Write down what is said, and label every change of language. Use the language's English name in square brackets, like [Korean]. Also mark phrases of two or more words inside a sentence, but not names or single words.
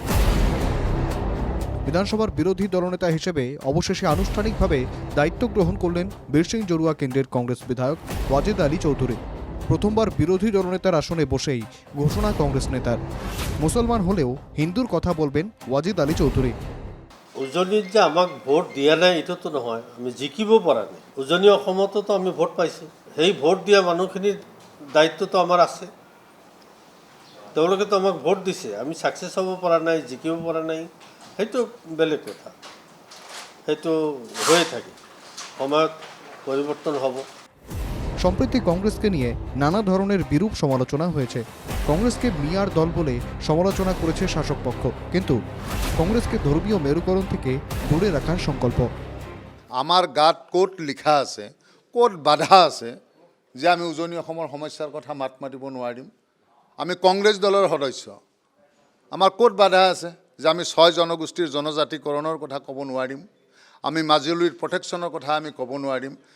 [Bangla] বিধানসভার বিরোধী দলনেতা হিসেবে অবশেষে আনুষ্ঠানিকভাবে দায়িত্ব গ্রহণ করলেন বীরসিং জড়ুয়া কেন্দ্রের কংগ্রেস বিধায়ক ওয়াজেদ আলী চৌধুরী। প্রথমবার বিরোধী দলনেতার আসনে বসেই ঘোষণা কংগ্রেস নেতার, মুসলমান হলেও হিন্দুর কথা বলবেন ওয়াজেদ আলী চৌধুরী। [Assamese] উজনিত যে আমাক ভোট দিয়া নাই এইটোতো নহয়, আমি জিকিব পৰা নাই। উজনি অসমতো আমি ভোট পাইছোঁ, সেই ভোট দিয়া মানুহখিনিৰ দায়িত্বটো আমাৰ আছে। তেওঁলোকেতো আমাক ভোট দিছে, আমি ছাকচেছ হ'ব পৰা নাই, জিকিব পৰা নাই, সেইটো বেলেগ কথা। সেইটো হয়ে থাকে, সময়ত পরিবর্তন হ'ব। [Bangla] সম্প্রতি কংগ্রেসকে নিয়ে নানা ধরনের বিরূপ সমালোচনা হয়েছে। কংগ্রেসকে মিয়ার দল বলে সমালোচনা করেছে শাসক পক্ষ, কিন্তু কংগ্রেসকে ধর্মীয় মেরুকরণ থেকে দূরে রাখার সংকল্প। [Assamese] আমার গাত ক'ত লিখা আছে, ক'ত বাধা আছে যে আমি উজনি অসমৰ সমস্যাৰ কথা মাত মাতিব নোৱাৰিম? আমি কংগ্ৰেছ দলৰ সদস্য, আমাৰ ক'ত বাধা আছে যে আমি 6 জনগোষ্ঠীৰ জনজাতিকৰণৰ কথা ক'ব নোৱাৰিম? আমি মাজুলীৰ প্ৰটেকশ্যনৰ কথা আমি ক'ব নোৱাৰিম?